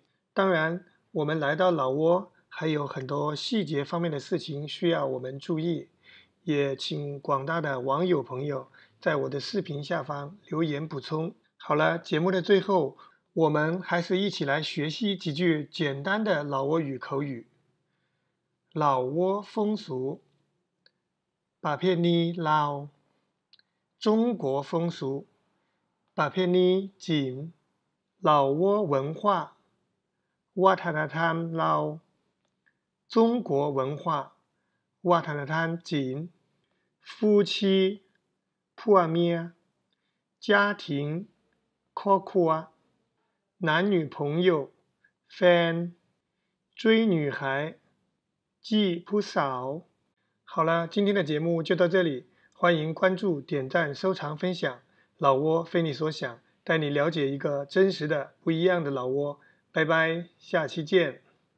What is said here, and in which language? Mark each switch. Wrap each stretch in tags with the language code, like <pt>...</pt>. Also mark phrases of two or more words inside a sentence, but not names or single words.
<zh>当然，我们来到老挝，还有很多细节方面的事情需要我们注意，也请广大的网友朋友在我的视频下方留言补充。好了，节目的最后，我们还是一起来学习几句简单的老挝语口语。老挝风俗，</zh> <lo>ປະເພນີລາວ</lo> <zh>中国风俗，</zh> <lo>ประเพณี</lo> <zh>จีน老挝文化，</zh> <lo>ວັດທະນະທຳລາວ</lo> <zh>中国文化，</zh> <lo>ວັດທະນະທຳຈີນ, 夫妻 ຜົວເມຍ, 家庭ครอบครัว，</lo> <zh>男女朋友แฟน，追女孩</zh> <lo>ຈີບຜູ້ສາວ.</lo> <zh>好了，今天的节目就到这里，欢迎关注、点赞、收藏、分享。老挝非你所想，带你了解一个真实的、不一样的老挝。拜拜，下期见。</zh>